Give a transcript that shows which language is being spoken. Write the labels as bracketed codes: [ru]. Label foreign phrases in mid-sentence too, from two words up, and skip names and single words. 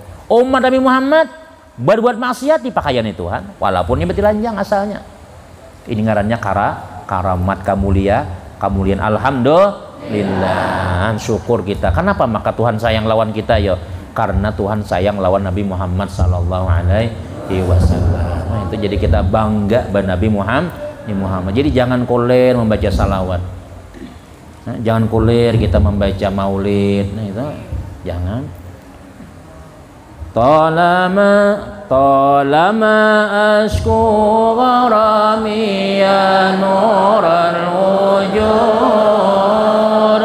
[id] Umat Nabi Muhammad berbuat maksiat di pakaian Tuhan, walaupun ini ditelanjang asalnya. [bjn] Ini ngarannya karamat kemuliaan alhamdulillah. Syukur kita. Kenapa maka Tuhan sayang lawan kita ya? Karena Tuhan sayang lawan Nabi Muhammad [ar] sallallahu alaihi wasallam. [bjn] Nah, itu jadi kita bangga pada Nabi Muhammad. Jadi jangan koler membaca salawat. Jangan kulir kita membaca maulid. Nah itu jangan. [ar] Talama ashku gharami ya nural wujud.